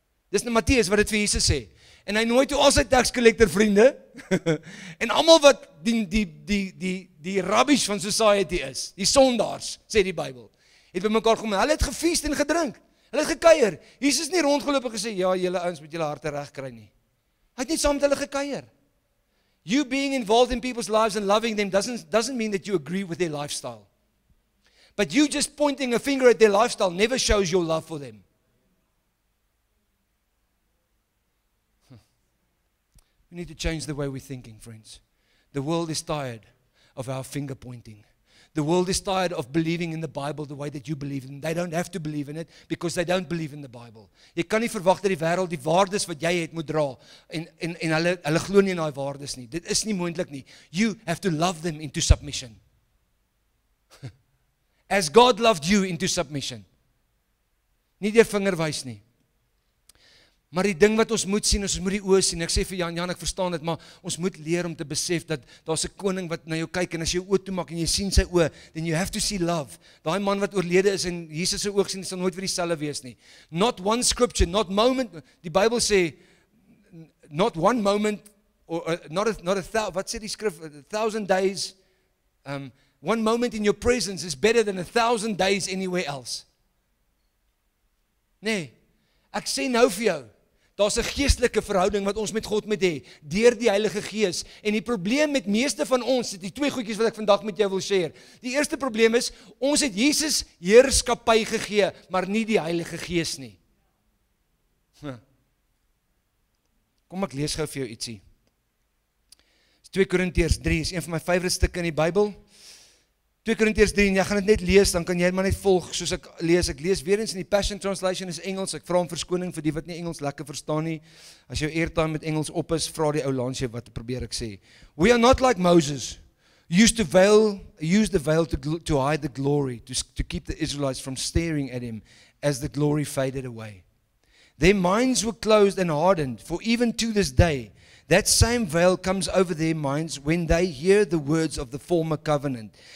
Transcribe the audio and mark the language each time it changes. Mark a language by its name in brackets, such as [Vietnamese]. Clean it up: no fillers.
[Afrikaans] Dis nou Matteus wat dit vir Jesus sê. En hy nooi toe al sy [English] tax collector [Afrikaans] vriende, en almal wat die rubbish van society is, die sondaars, sê die Bybel, het by mekaar gekom, hulle het gefeest en gedrink, hulle het gekuier. Jesus het nie rondgeloop en gesê, ja, julle ouens moet julle harte reg kry nie. Hy het net saam met hulle gekuier. [English] You being involved in people's lives and loving them doesn't mean that you agree with their lifestyle. But you just pointing a finger at their lifestyle never shows your love for them. We need to change the way we're thinking, friends. The world is tired of our finger pointing. The world is tired of believing in the Bible the way that you believe in it. They don't have to believe in it because they don't believe in the Bible. [Afrikaans] Jy kan nie verwag dat die wêreld die waardes wat jy het moet dra en hulle glo nie in daai waardes nie. Dit is nie moontlik nie. [English] You have to love them into submission. As God loved you into submission. [Afrikaans] Nie deur vinger wys nie. Maar die ding wat ons moet sien, ons moet die oë sien. Ek sê vir Jan, ek verstaan dit, maar ons moet leer om te besef dat daar's 'n koning wat na jou kyk, en as jy jou oë toemaak en jy sien sy oë, [English] then you have to see love. [Afrikaans] Daai man wat oorlede is en Jesus se oog sien, sal nooit weer dieselfde wees nie. [English] Not one scripture, not moment, [Afrikaans] die Bybel sê, [English] not one moment, or not a [Afrikaans] wat sê die skrif, [English] 1,000 days, one moment in your presence is better than 1,000 days anywhere else. [Afrikaans] Nee, ek sê nou vir jou, daar's 'n geestelike verhouding wat ons met God moet hê, deur die Heilige Gees. En die probleem met meeste van ons, die twee goedjies wat ek vandag met jou wil share. Die eerste probleem is, ons het Jesus heerskappy gegee, maar nie die Heilige Gees nie. Kom ek lees gou vir jou ietsie. 2 Korintiërs 3 is een van my favourite stukke in die Bybel. 2 Korintiërs 3, en jy gaan dit net lees, dan kan jy maar net volg soos ek lees. Ek lees weer eens in die Passion Translation, is Engels. Ek vra om verskoning vir die wat nie Engels lekker verstaan nie. As jou airtime met Engels op is, vra die ou langs jou wat probeer ek sê. [English] We are not like Moses, used the veil to hide the glory, to keep the Israelites from staring at him as the glory faded away. Their minds were closed and hardened, for even to this day, that same veil comes over their minds when they hear the words of the former covenant.